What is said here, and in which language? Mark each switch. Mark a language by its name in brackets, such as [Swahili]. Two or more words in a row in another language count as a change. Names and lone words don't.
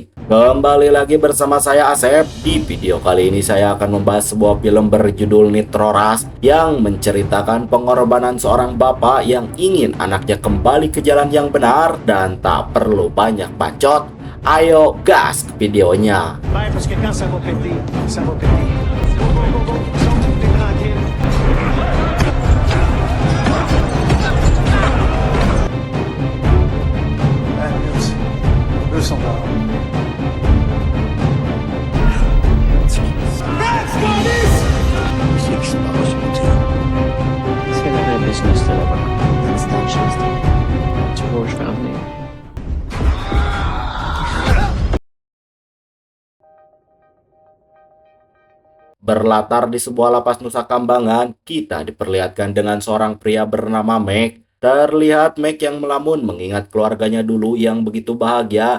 [Indonesian] Kembali lagi bersama saya Asep. Di video kali ini saya akan membahas sebuah film berjudul Nitroras yang menceritakan pengorbanan seorang bapak yang ingin anaknya kembali ke jalan yang benar dan tak perlu banyak bacot. Ayo gas ke videonya. [French] Vai, parce que quand ça va péter, ça va péter. [English] Go, go, go, go. [French] Sont où, t'es tranquille. [English] Bad news. [French] Deux sont dehors. C'est la vraie business de là-bas. [English] That's not just to Rouge family. [Indonesian] Berlatar di sebuah lapas Nusa Kambangan, kita diperlihatkan dengan seorang pria bernama Mac. Terlihat Mac yang melamun mengingat keluarganya dulu yang begitu bahagia.